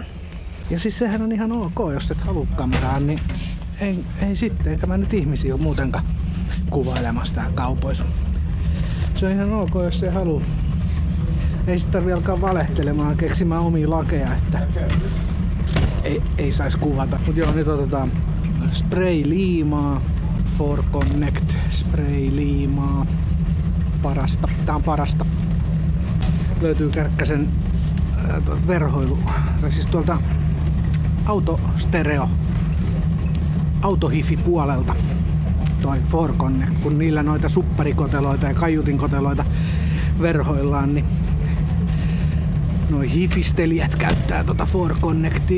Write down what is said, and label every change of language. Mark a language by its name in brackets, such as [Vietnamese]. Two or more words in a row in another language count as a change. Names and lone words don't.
[Finnish] Ja siis sehän on ihan ok, jos et halua kameraan, niin ei sitten, eikä mä nyt ihmisiä ole muutenkaan kuvailemassa täällä kaupoissa. Se on ihan ok, jos ei halua. Ei sit tarvii alkaa valehtelemaan, keksimään omia lakeja, että ei saisi kuvata. Mut joo, nyt otetaan spray-liimaa. For Connect spray-liimaa. Parasta. Tää on parasta. Löytyy Kärkkäsen verhoilu, tai siis tuolta autostereo, autohifi puolelta toi For Connect, kun niillä noita supparikoteloita ja kaiutinkoteloita verhoillaan, niin noi hifistelijät käyttää tota For Connectia.